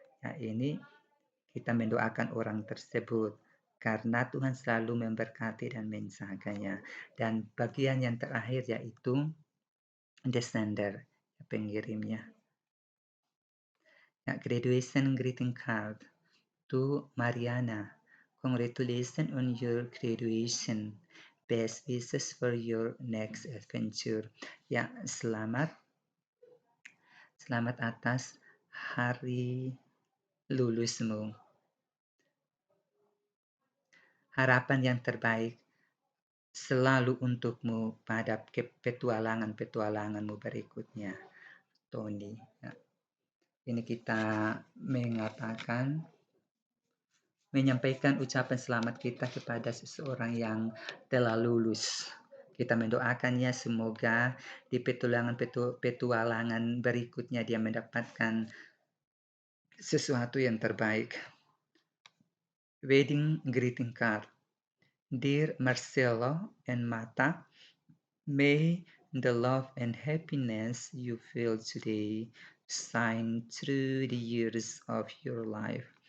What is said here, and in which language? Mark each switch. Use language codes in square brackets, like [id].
[id] Ya, ini kita mendoakan orang tersebut karena Tuhan selalu memberkati dan menjaganya. Dan bagian yang terakhir yaitu [en] the sender, [id] pengirimnya. [en] Graduation greeting card to Mariana. Congratulations on your graduation. Best wishes for your next adventure. [id] Ya, selamat atas hari lulusmu. Harapan yang terbaik selalu untukmu pada petualangan-petualanganmu berikutnya, Tony. Ya. Ini kita menyampaikan ucapan selamat kita kepada seseorang yang telah lulus. Kita mendoakannya semoga di petualangan berikutnya dia mendapatkan sesuatu yang terbaik. [en] Wedding greeting card. Dear Marcelo and Mata, may the love and happiness you feel today shine through the years of your life.